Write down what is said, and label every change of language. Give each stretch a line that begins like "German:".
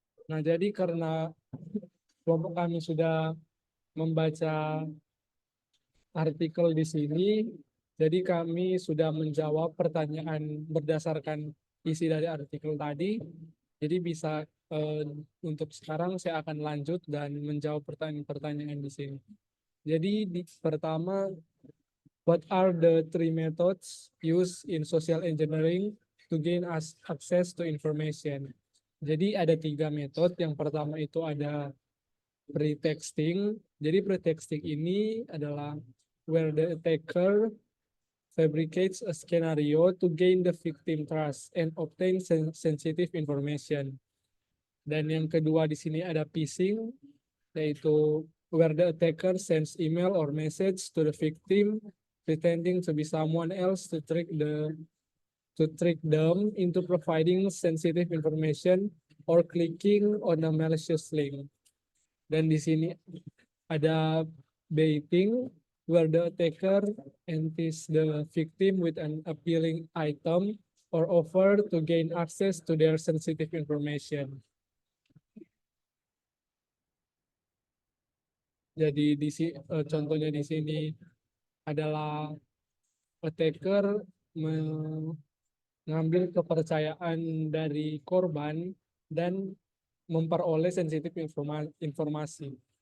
Indonesian: Nah, jadi karena kelompok kami sudah membaca artikel di sini, jadi kami sudah menjawab pertanyaan berdasarkan isi dari artikel tadi. Jadi bisa untuk sekarang saya akan lanjut dan menjawab pertanyaan-pertanyaan di sini. Jadi pertama,
English: what are the three methods used in social engineering to gain access to information?
Indonesian: Jadi ada 3 metode. Yang pertama itu ada pretexting. Jadi pretexting ini adalah
English: where the attacker fabricates a scenario to gain the victim trust and obtain sensitive information.
Indonesian: Dan yang kedua di sini ada phishing, yaitu
English: where the attacker sends email or message to the victim pretending to be someone else to trick them into providing sensitive information or clicking on a malicious link.
Indonesian: Dan di sini ada
English: baiting, where the attacker entices the victim with an appealing item or offer to gain access to their sensitive information.
Indonesian: Jadi contohnya di sini adalah attacker mengambil kepercayaan dari korban dan memperoleh sensitif informasi.